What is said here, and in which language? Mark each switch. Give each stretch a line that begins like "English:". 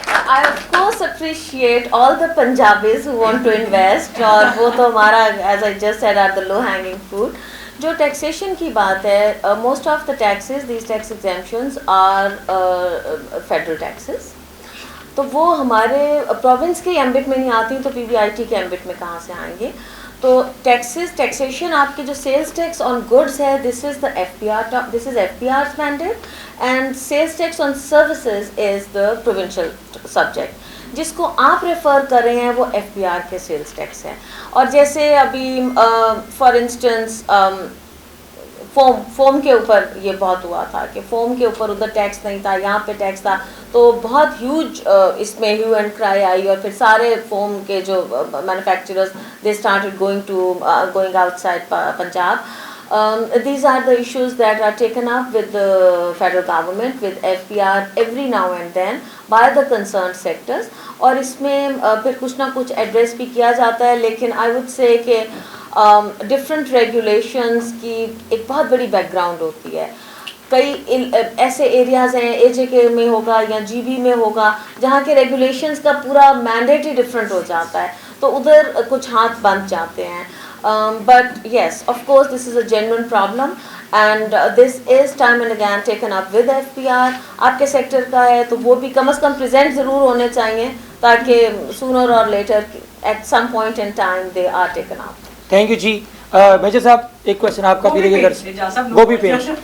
English: I of course appreciate all the Punjabis who want to invest,
Urdu: اور وہ تو ہمارا,
English: as I just said, are the low hanging fruit.
Urdu: جو taxation کی بات ہے,
English: most of the taxes, these tax exemptions are federal taxes,
Urdu: تو وہ ہمارے پروونس کے ایمبٹ میں نہیں آتی, تو PBIT کے ایمبٹ میں کہاں سے آئیں گے. تو ٹیکسز, ٹیکسیشن آپ کے جو سیلس ٹیکس آن گڈس ہے,
English: This is the FPR's mandate, and sales tax on services is the provincial subject.
Urdu: جس کو آپ ریفر کر رہے ہیں وہ FPR کے سیلس ٹیکس ہیں. اور جیسے ابھی فار انسٹنس فوم کے اوپر یہ بہت ہوا تھا کہ فوم کے اوپر ادھر ٹیکس نہیں تھا, یہاں پہ ٹیکس تھا, تو بہت ہیوج اس میں ہیو اینڈ کرائی آئی, اور پھر سارے فوم کے جو manufacturers
English: They started going outside Punjab. These are the issues that are taken up with the federal government, with FPR every now and then by the concerned sectors,
Urdu: اور اس میں پھر کچھ نہ کچھ ایڈریس بھی کیا جاتا ہے. لیکن
English: I would say
Urdu: کہ ڈفرینٹ ریگولیشنز کی ایک بہت بڑی بیک گراؤنڈ ہوتی ہے. کئی ایسے ایریاز ہیں, AJK میں ہوگا یا GB میں ہوگا, جہاں کے ریگولیشنز کا پورا مینڈیٹ ہی ڈفرینٹ ہو جاتا ہے, تو ادھر کچھ ہاتھ بند جاتے ہیں.
English: But yes, of course, this is a genuine problem, and this is time and again taken up with FPR.
Urdu: آپ کے سیکٹر کا ہے تو وہ بھی کم از کم پریزنٹ ضرور ہونے چاہیے, تاکہ
English: sooner or later at some point in time they are taken up. Thank you ji.
Urdu: Major صاحب ایک کوشچن آپ کا بھی لے کر گوبھی پین.